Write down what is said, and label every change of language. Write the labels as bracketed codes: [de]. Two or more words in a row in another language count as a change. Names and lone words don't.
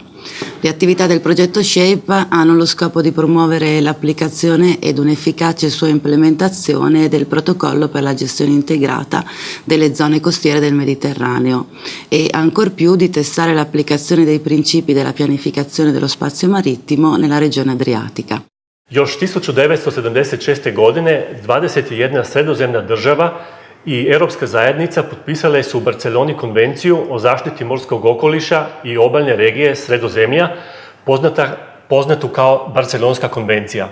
[it] Le attività del progetto SHAPE hanno lo scopo di promuovere l'applicazione ed un'efficace sua implementazione del protocollo per la gestione integrata delle zone costiere del Mediterraneo e ancor più di testare l'applicazione dei principi della pianificazione dello spazio marittimo nella regione Adriatica. [hr] Još 1976. godine 21 sredozemna država i Europska zajednica potpisale su u Barceloni konvenciju o zaštiti morskog okoliša i obalne regije Sredozemlja, poznatu kao Barcelonska konvencija.